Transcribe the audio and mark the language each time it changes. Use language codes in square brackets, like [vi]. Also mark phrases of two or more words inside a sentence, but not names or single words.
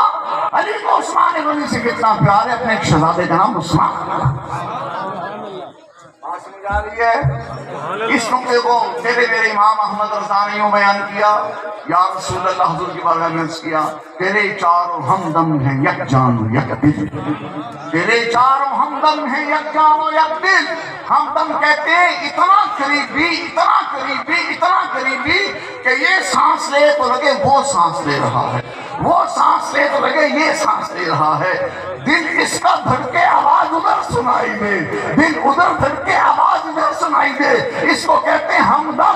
[ur] علی کو عثمان غنی سے کتنا پیار ہے، اپنے ایک شہزادے کا نام عثمان رکھا۔ سمجھا رہی ہے اس نقطے کو میرے امام احمد رضا نے یوں بیان کیا، [ar] یا رسول اللہ، [ur] حضور کی بارگاہ میں عرض کیا، تیرے چاروں ہمدم ہیں یک جان و یک دل، تیرے چاروں ہمدم ہیں یک جان و یک دل۔ ہمدم کہتے ہیں اتنا قریبی، اتنا قریبی، اتنا قریبی کہ یہ سانس لے تو لگے وہ سانس لے رہا ہے، وہ سانس لے تو لگے یہ سانس لے رہا ہے۔ دل اس کا دھڑکے آواز ادھر سنائی دے، دل ادھر دھڑکے آواز ادھر سنائی دے، اس کو کہتے ہیں ہمدم۔